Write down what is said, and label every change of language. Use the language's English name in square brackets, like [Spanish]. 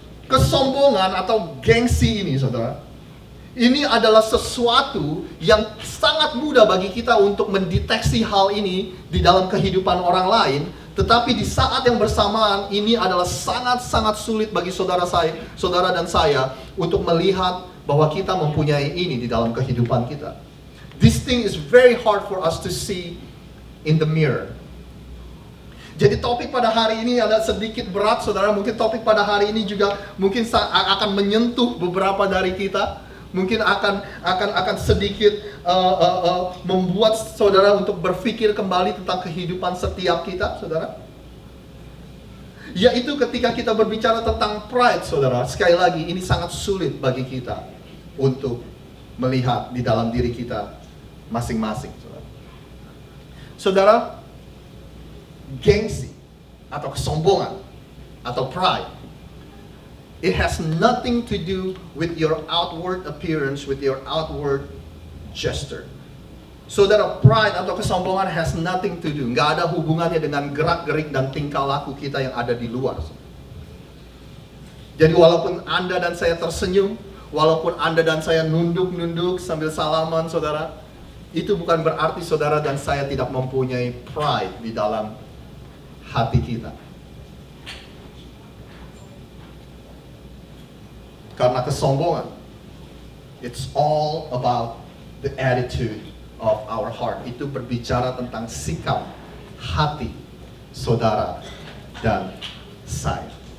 [Indonesian] Kesombongan atau gengsi ini, saudara, ini adalah sesuatu yang sangat mudah bagi kita untuk mendeteksi hal ini di dalam kehidupan orang lain. Tetapi di saat yang bersamaan, ini adalah sangat-sangat sulit bagi saudara dan saya untuk melihat bahwa kita mempunyai ini di dalam kehidupan kita. [English] This thing is very hard for us to see in the mirror. [Indonesian] Jadi topik pada hari ini ada sedikit berat, saudara. Mungkin topik pada hari ini juga mungkin akan menyentuh beberapa dari kita. Mungkin akan sedikit membuat saudara untuk berpikir kembali tentang kehidupan setiap kita, saudara. Yaitu ketika kita berbicara tentang pride, saudara. Sekali lagi, ini sangat sulit bagi kita untuk melihat di dalam diri kita masing-masing, saudara. Saudara, gengsi atau kesombongan atau [English] pride, it has nothing to do with your outward appearance, with your outward gesture. [Indonesian] Saudara, pride atau kesombongan [English] has nothing to do, [Indonesian] nggak ada hubungannya dengan gerak-gerik dan tingkah laku kita yang ada di luar. Jadi walaupun Anda dan saya tersenyum, walaupun Anda dan saya nunduk-nunduk sambil salaman, saudara, itu bukan berarti saudara dan saya tidak mempunyai pride di dalam hati kita. Karena kesombongan, [English] it's all about the attitude of our heart. [Indonesian] Itu berbicara tentang sikap hati saudara dan saya.